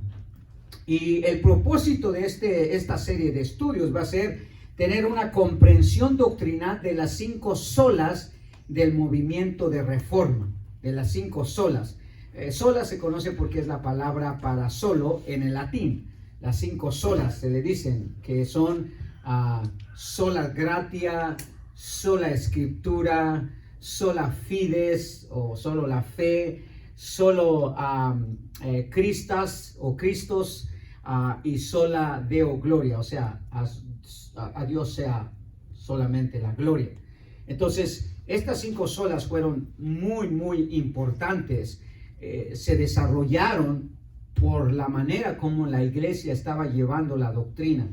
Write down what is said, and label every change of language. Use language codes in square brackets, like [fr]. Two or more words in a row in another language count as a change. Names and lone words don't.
[es] Y el propósito de esta serie de estudios va a ser tener una comprensión doctrinal de las 5 solas del movimiento de reforma, de las 5 solas. Sola se conoce porque es la palabra para solo en el latín. Las 5 solas se le dicen, que son [la] sola gratia, [es] sola escritura, [la] sola fides [es] o solo la fe, solo Cristas o Cristos, y [la] sola Deo gloria, [es] o sea, a Dios sea solamente la gloria. Entonces, estas 5 solas fueron muy, muy importantes. Se desarrollaron por la manera como la iglesia estaba llevando la doctrina.